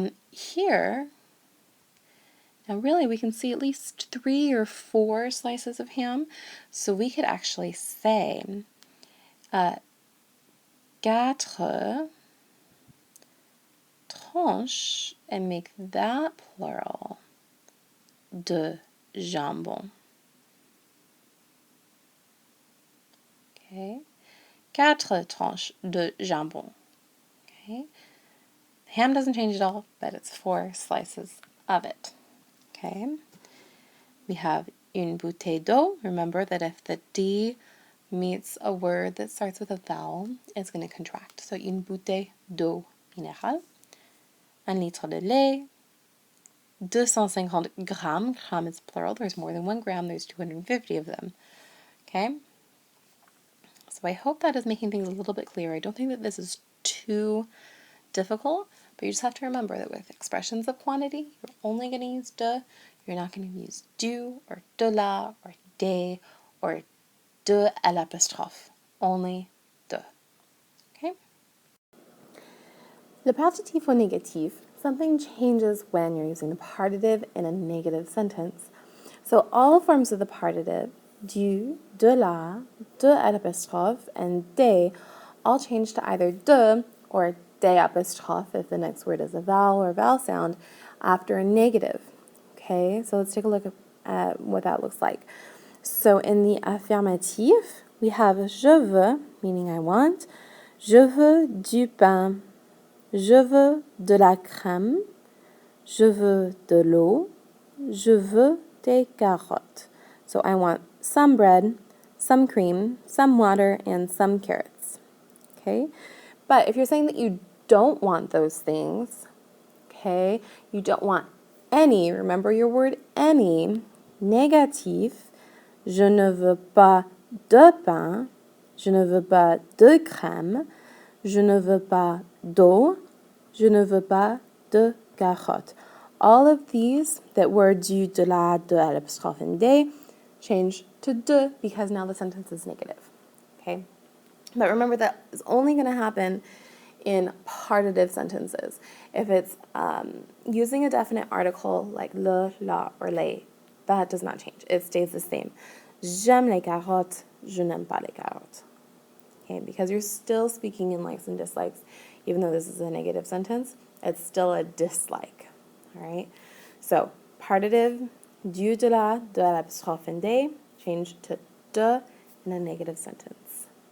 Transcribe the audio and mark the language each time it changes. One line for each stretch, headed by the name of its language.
English: Here, now really we can see at least 3 or 4 slices of ham, so we could actually say 4 tranches and make that plural de jambon.
French: Okay? 4 tranches de jambon. Okay?
English: Ham doesn't change at all, but it's 4 slices of it. Okay? We have
French: une bouteille d'eau.
English: Remember that if the D meets a word that starts with a vowel, it's going to contract.
French: So une bouteille d'eau minérale. Un litre de lait. 250 grammes.
English: Gramme is plural. There's more than 1 gram. There's 250 of them. Okay? So I hope that is making things a little bit clearer. I don't think that this is too difficult, but you just have to remember that with expressions of quantity, you're only going to use de. You're not going to use du or de la or des or de à l'apostrophe. Only de. Okay?
French: Le partitif au négatif,
English: something changes when you're using the partitive in a negative sentence. So all forms of the partitive, du, de la, de à l'apostrophe, and des, all change to either de or des apostrophe if the next word is a vowel or vowel sound after a negative. Okay, so let's take a look at what that looks like. So in the affirmative, we have
French: je veux,
English: meaning I want,
French: je veux du pain, je veux de la crème, je veux de l'eau, je veux des carottes.
English: So I want some bread, some cream, some water, and some carrots. Okay? But if you're saying that you don't want those things, okay, you don't want any, remember your word any,
French: négatif, je ne veux pas de pain, je ne veux pas de crème, je ne veux pas d'eau, je ne veux pas de carottes.
English: All of these that were du, de la, de à l'apostrophe, and des change to de because now the sentence is negative. Okay? But remember that is only going to happen in partitive sentences. If it's using a definite article like le, la, or les, that does not change. It stays the same.
French: J'aime les carottes, je n'aime pas les carottes.
English: Okay, because you're still speaking in likes and dislikes, even though this is a negative sentence, it's still a dislike. All right? So, partitive, du, de la, de l'apostrophe, and des, change to de in a negative sentence.